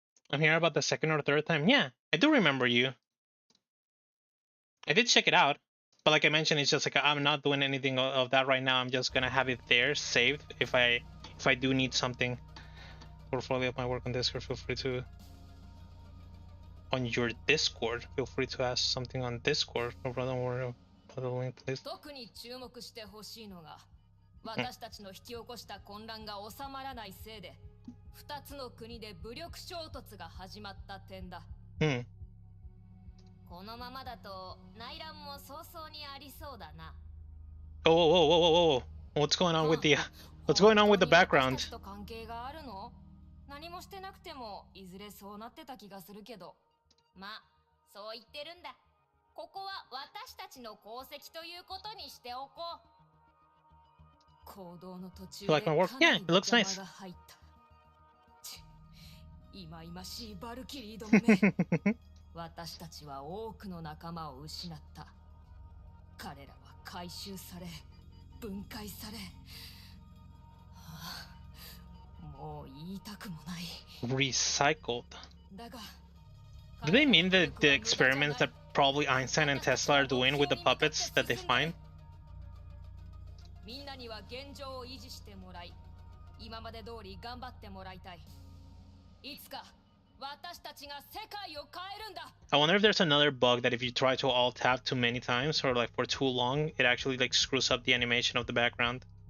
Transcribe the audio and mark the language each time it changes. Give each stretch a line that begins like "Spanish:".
English: I'm here about the second or third time. Yeah, I do remember you. I did check it out, but like I mentioned, it's just like I'm not doing anything of that right now. I'm just gonna have it there saved if I do need something. Portfolio of my work on Discord. Feel free to on your Discord. Feel free to ask something on Discord. No problem. Don't worry about the link, please.
Japanese: 特に注目してほしいのが、私たちの引き起こした混乱が収まらないせいで、 2つの国で武力衝突が始まった点だ。このままだと内乱も早々にありそうだな。
English: Oh, whoa, whoa, whoa, whoa, whoa. What's going on with the background?
Japanese: 関係があるの？何もしてなくてもいずれそうなってた気がするけど。まあ、そう言ってるんだ。ここは私たちの功績ということにしておこう。行動の途中でかなりの邪魔が入った。いまいましいバルキリーどもめ。私たちは多くの仲間を失った。彼らは回収され、分解され、もう言いたくもない。
English: Recycled. Do they mean that the experiments that probably Einstein and Tesla are doing with the puppets that they find?
Japanese: みんなには現状を維持してもらい、今まで通り頑張ってもらいたい。いつか私たちが世界を変えるんだ。
English: I wonder if there's another bug that if you try to alt tab too many times or like for too long, it actually like screws up the animation of the background.